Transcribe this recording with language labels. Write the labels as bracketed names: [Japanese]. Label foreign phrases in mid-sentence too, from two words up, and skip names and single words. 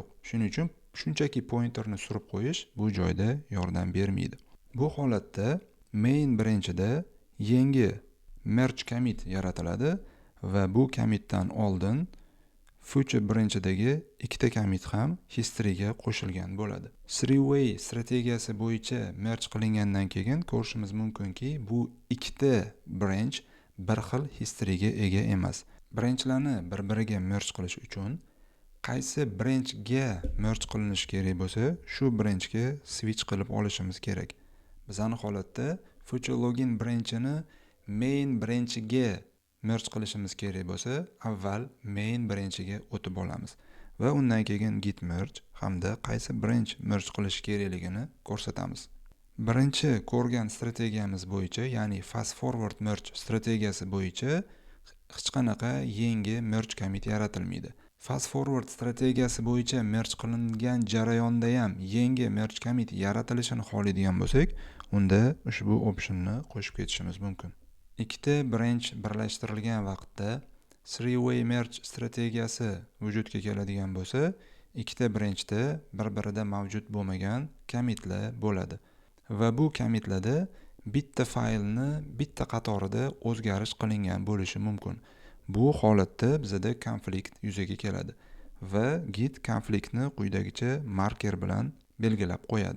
[Uzbek] Shuning uchun shunchaki pointerni surib qo'yish bu joyda yordam bermaydi. Bu holatda main branchida yangi [English] merge commit [Uzbek] yaratiladi va bu commitdan oldin future branchidagi ikkita commit ham history'ga qo'shilgan bo'ladi. Three-way strategiyasi bo'yicha merge qilingandan keyin ko'rishimiz mumkinki, bu ikkita branch bir xil history'ga ega emas. Branchlarni bir-biriga merge qilish uchun qaysi branchga merge qilinishi kerak bo'lsa, shu branchga switch qilib olishimiz kerak. Bizning holatda future login branchini main branchiga merge qilishimiz kerak bo'lsa, avval main branchiga o'tib olamiz va undan keyin [English] git merge [Uzbek] hamda qaysi branch merge qilish kerakligini ko'rsatamiz. Birinchi ko'rgan strategiyamiz bo'yicha, ya'ni [English] fast forward merge [Uzbek] strategiyasi bo'yicha hech qanaqa yangi [English] merge commit [Uzbek] yaratilmaydi. [English] Fast forward [Uzbek] strategiyasi bo'yicha merge qilingan jarayonda ham yangi [English] merge commit [Uzbek] yaratilishini xohlaydigan bo'lsak, unda ushbu optionni qo'shib ketishimiz mumkin. Ikkita branch birlashtirilgan vaqtda [English] three-way merge [Uzbek] strategiyasi vujudga keladigan bo'lsa, ikkita branchda bir-birida mavjud bo'lmagan commitlar bo'ladi va bu commitlarda bitta faylni bitta qatorida o'zgarish qilingan bo'lishi mumkin. Bu holatda bizda konflikt yuzaga keladi va git konfliktni quyidagicha marker bilan belgilab qo'yadi.